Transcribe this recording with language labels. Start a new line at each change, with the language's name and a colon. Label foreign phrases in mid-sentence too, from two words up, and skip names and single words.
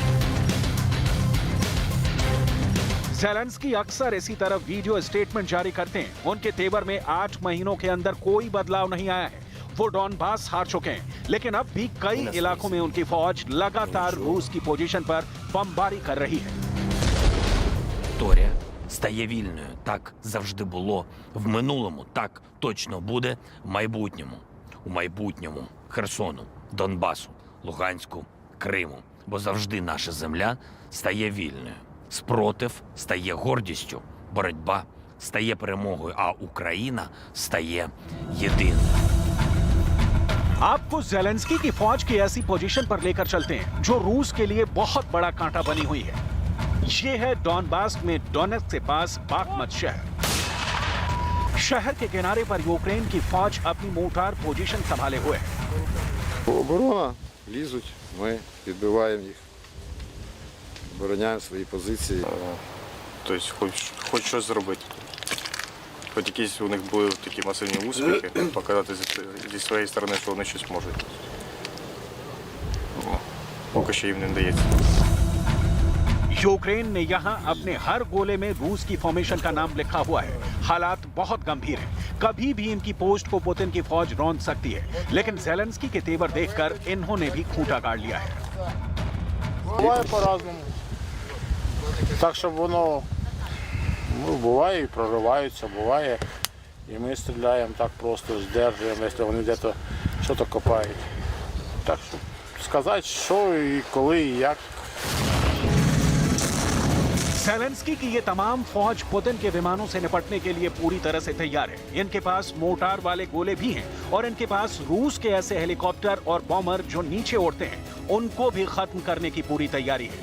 Hindi: ज़ेलेंस्की अक्सर इसी तरह वीडियो स्टेटमेंट जारी करते हैं। उनके तेवर में 8 महीनों के अंदर कोई बदलाव नहीं आया है। वो डॉनबास हार चुके हैं, लेकिन अब भी कई इलाकों में उनकी फौज लगातार रूस की पोजीशन पर बमबारी कर रही है।
Ukrainian: Торія стає вільною. Так завжди було в минулому, так точно буде в майбутньому. У майбутньому Херсону, Донбасу, Луганську, Криму. Бо завжди наша земля стає вільною. Спротив стає гордістю, боротьба стає перемогою, а Україна стає єдиною.
Hindi: आपको ज़ेलेंस्की की फौज की ऐसी पोजीशन पर लेकर चलते हैं जो रूस के लिए बहुत बड़ा कांटा बनी हुई है। ये है डॉनबास में डोनेट्स्क के पास बाखमत शहर। शहर के किनारे पर यूक्रेन की फौज अपनी
English: mortar position
Hindi: संभाले हुए है।
Ukrainian: Оборона, лізуть, ми відбиваємо їх, обороняємо свої позиції. Тобто хоч щось зробити. хоч якісь у них були такі масивні успіхи, показати зі своєї сторони, що вони щось можуть. Ну, поки що їм не вдається.
Hindi: यूक्रेन ने यहां अपने हर गोले में रूस की फॉर्मेशन का नाम लिखा हुआ है। हालात बहुत गंभीर हैं। कभी भी इनकी पोस्ट को पुतिन की फौज रौंद सकती है, लेकिन ज़ेलेंस्की के तेवर देखकर इन्होंने भी खूंटा गाड़ लिया है।
Ukrainian: Буває по-разному. Так, щоб воно буває і прориваються, буває. І ми стріляємо так просто, здержуємо, якщо вони десь щось копають. Так що сказати, що і коли, і як.
Hindi: ज़ेलेंस्की की ये तमाम फौज पुतिन के विमानों से निपटने के लिए पूरी तरह से तैयार है। इनके पास मोर्टार वाले गोले भी हैं और इनके पास रूस के ऐसे हेलीकॉप्टर और बॉम्बर जो नीचे उड़ते हैं, उनको भी खत्म करने की पूरी तैयारी है।